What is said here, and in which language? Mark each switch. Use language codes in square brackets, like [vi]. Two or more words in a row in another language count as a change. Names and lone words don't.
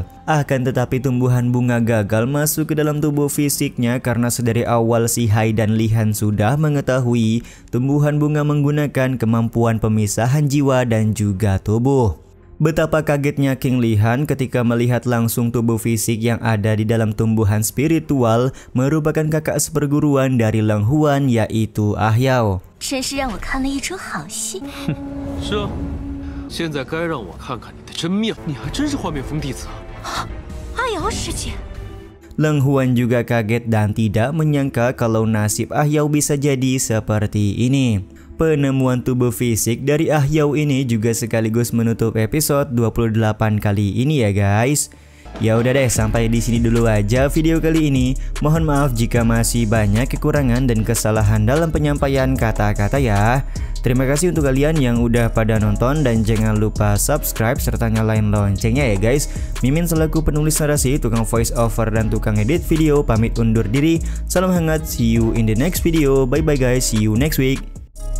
[id] Akan tetapi tumbuhan bunga gagal masuk ke dalam tubuh fisiknya karena sedari awal si Hai dan Lihan sudah mengetahui tumbuhan bunga menggunakan kemampuan pemisahan jiwa dan juga tubuh. Betapa kagetnya King Lihan ketika melihat langsung tubuh fisik yang ada di dalam tumbuhan spiritual merupakan kakak seperguruan dari Leng Huan, yaitu Ah Yao. [zh] 真是让我看了一出好戏。是啊，现在该让我看看你的真面，你还真是幻面峰弟子啊！阿瑶师姐， [id] Leng Huan juga kaget dan tidak menyangka kalau nasib Ah Yao bisa jadi seperti ini. Penemuan tubuh fisik dari Ah Yao ini juga sekaligus menutup episode 28 kali ini ya guys. Ya udah deh, sampai di sini dulu aja video kali ini. Mohon maaf jika masih banyak kekurangan dan kesalahan dalam penyampaian kata-kata ya. Terima kasih untuk kalian yang udah pada nonton dan jangan lupa subscribe serta nyalain loncengnya ya guys. Mimin selaku penulis narasi, tukang [en] voice over [id] dan tukang edit video pamit undur diri. Salam hangat, [en] see you in the next video. Bye bye guys, see you next week.